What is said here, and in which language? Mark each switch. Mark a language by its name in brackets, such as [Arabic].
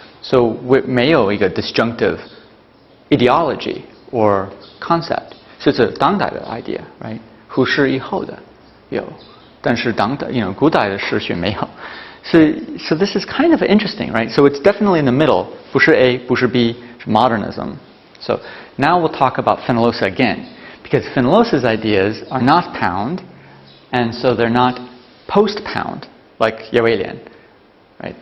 [English] So [Chinese] 没有一个 [English] disjunctive ideology or concept. [Chinese] 是指当代的 idea, [English] right? [Chinese] 胡适以后的有，但是古代的诗学没有。 [English] So this is kind of interesting, right? So it's definitely in the middle. [Chinese] 不是 A, 不是 B, 是 modernism. [English] So now we'll talk about Fenollosa again, because Fenollosa's ideas are not Pound, and so they're not post-Pound like叶维廉, right?